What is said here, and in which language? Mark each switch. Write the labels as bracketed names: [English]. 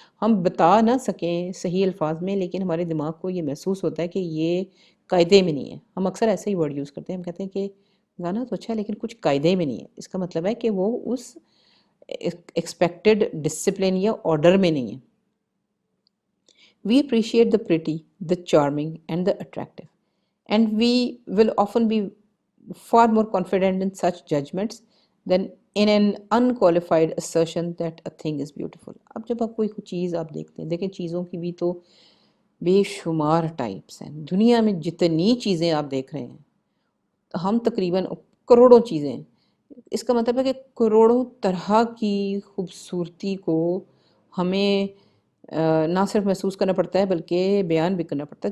[Urdu] ہم بتا نہ سکیں صحیح الفاظ میں، لیکن ہمارے دماغ کو یہ محسوس ہوتا ہے کہ یہ قاعدے میں نہیں ہے. ہم اکثر ایسے ہی [English] word use [Urdu] کرتے ہیں، ہم کہتے ہیں کہ گانا تو اچھا ہے لیکن کچھ قاعدے میں نہیں ہے. اس کا مطلب ہے کہ وہ اس [English] expected discipline [Urdu] یا آرڈر میں نہیں ہے. [English] We appreciate the pretty, the charming, and the attractive, and we will often be far more confident in such judgments than in an unqualified assertion that a thing is beautiful. [Urdu] اب جب آپ کوئی چیز آپ دیکھتے ہیں، دیکھیں چیزوں کی بھی تو بے شمار ٹائپس ہیں. دنیا میں جتنی چیزیں آپ دیکھ رہے ہیں، ہم تقریباً کروڑوں چیزیں ہیں. اس کا مطلب ہے کہ کروڑوں طرح کی خوبصورتی کو ہمیں نہ صرف محسوس کرنا پڑتا ہے بلکہ بیان بھی کرنا پڑتا ہے.